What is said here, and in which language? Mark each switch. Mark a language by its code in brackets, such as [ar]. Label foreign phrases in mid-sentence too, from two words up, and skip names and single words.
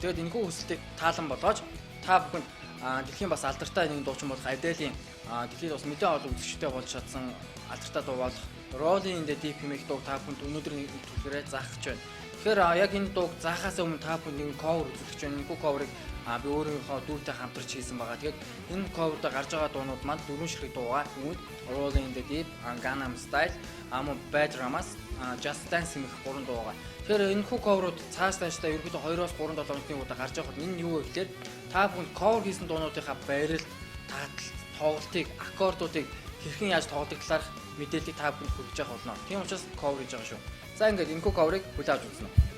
[mn] Тэгээд энэхүү хүслийг таалан болгож та бүхэнд дэлхийн бас алдартай нэг дуучин болох Adele-ийн дэлхийд бас нэлээд олон үзэгчтэй болж чадсан алдартай дуу болох Rolling in the Deep хэмээх дуу та бүхэнд өнөөдрийн нэвтрүүлгээрээ заах гэж байна. Тэгэхээр яг энэ дууг заахаас өмнө та бүхэн нэг cover үзүүлж байна. Энэхүү cover-ыг би өөрийнхөө дүүртэй хамтарч хийсэн байгаа. Тэгээд энэ cover-д гарч байгаа дуунууд маань дөрвөн ширхэг дуугаа. Rolling in the Deep, Gangnam Style, Bad Romance, Just Dance гэх гурван дуу байгаа. Тэгэхээр энэхүү cover-ууд цааш тааштай ерөнхийдөө 2-7 хоногийн удаа гарч байхад энэ юу вэ гэхээр та бүхэн cover хийсэн дуунуудынхаа байрал, таатал, тоглолтыг, аккордуудыг хэрхэн яаж тоглодог талаарх мэдээллийг та бүхэнд хүргэж явах болно. Тийм учраас cover хийж байгаа шүү. За ингээд энэхүү cover-ыг хүлээн авч үзнэ.